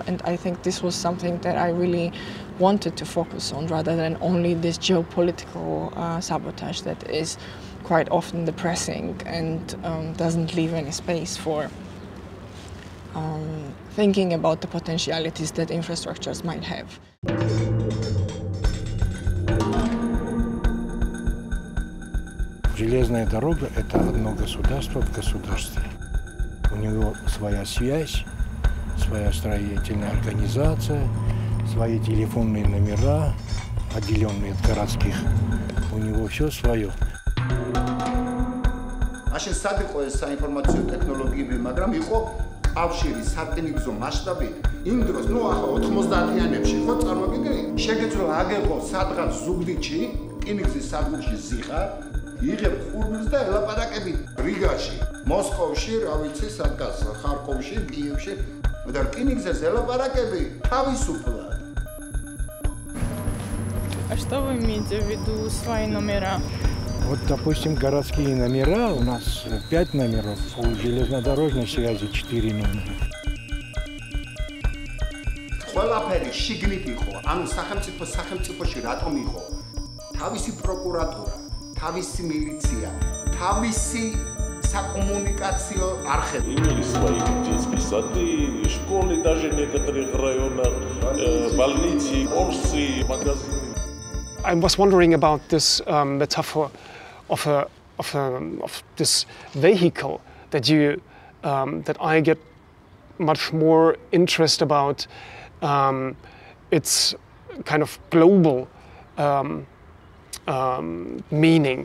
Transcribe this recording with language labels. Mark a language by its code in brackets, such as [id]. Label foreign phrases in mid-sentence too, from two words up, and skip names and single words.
[en] And I think this was something that I really wanted to focus on, rather than only this geopolitical sabotage that is quite often depressing and doesn't leave any space for thinking about the potentialities that infrastructures might have. [ru] Железная дорога – это одно государство в государстве. У него своя связь, своя строительная организация, свои телефонные номера, отделенные от городских. У него все свое. [ka] Აშენ სად იყო ეს საინფორმაციო ტექნოლოგიები, მაგრამ იყო კავშირი სარკინიგზო მასშტაბით. იმ დროს, ახლა 90-იანებში ხო წარმოგიდგენთ, შეგეძლო აგეღო სადღაც ზუგდიდში, რკინიგზის სადგურში ზიხარ, იღებ ხურმილს და ელაპარაკები რიგაში, მოსკოვში, რა ვიცი, სადღაც ხარკოვში, კიევში, და რკინიგზის ელაპარაკები თავისუფლად. [ru] А что вы имеете в виду свои номера? Вот, допустим, городские номера, у нас 5 номеров, у железнодорожной связи 4 номера. [ka] ყველაფერი შიგნით იყო, ანუ სახელმწიფოში რატომ იყო? თავისი პროკურატურა, თავისი милиция, თავისი საკომუნიკაციო არხები. [ru] Имели свои детские сады, школы даже в некоторых районах, больницы, офисы, магазины. [en] I was wondering about this metaphor of this vehicle that I get much more interest about its kind of global meaning.